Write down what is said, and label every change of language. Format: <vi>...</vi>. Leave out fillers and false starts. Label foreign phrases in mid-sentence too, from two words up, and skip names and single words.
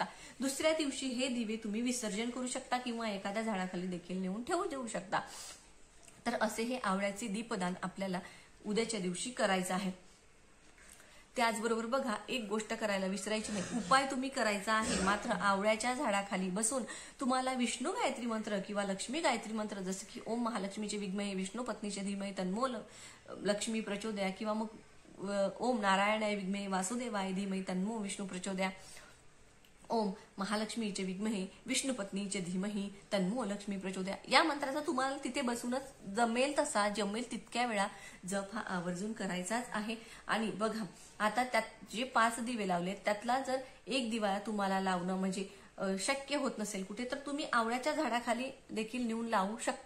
<mr>दुसऱ्या दिवशी हे दिवे तुम्ही विसर्जन करू शकता किंवा एखाद्या झाडाखाली देखील नेऊन ठेवू देऊ शकता. तर असे हे आवळ्याचे दीपदान आपल्याला उद्याच्या दिवशी करायचं आहे. त्याचबरोबर बघा, एक गोष्ट करायला विसरायची नाही. उपाय तुम्ही करायचा आहे, मात्र आवळ्याच्या झाडाखाली बसून तुम्हाला विष्णू गायत्री मंत्र किंवा लक्ष्मी गायत्री मंत्र, जसं की</mr> <sa>ओम महालक्ष्मीचे विद्महे विष्णू पत्नीचे धीमहि तन्नो लक्ष्मी प्रचोदया,</sa> <mr>किंवा मग</mr> <sa>ओम नारायणाय विद्महे वासुदेवाय धीमहि तन्नो विष्णू प्रचोदया, ओम महालक्ष्मीचे विद्महे विष्णू पत्नीचे धीमहि तन्नो लक्ष्मी प्रचोदया,</sa> <mr>या मंत्राचा तुम्हाला तिथे बसूनच जमेल तसा, जमेल तितक्या वेळा जप हा आवर्जून करायचाच आहे. आणि बघा, आता त्यात जे 5 दिवे लावले त्यातला जर एक दिवा तुम्हाला लावणं म्हणजे शक्य होत नसेल कुठे, तर तुम्ही आवळ्याच्या झाडाखाली देखील नेऊन लावू शकता.</mr>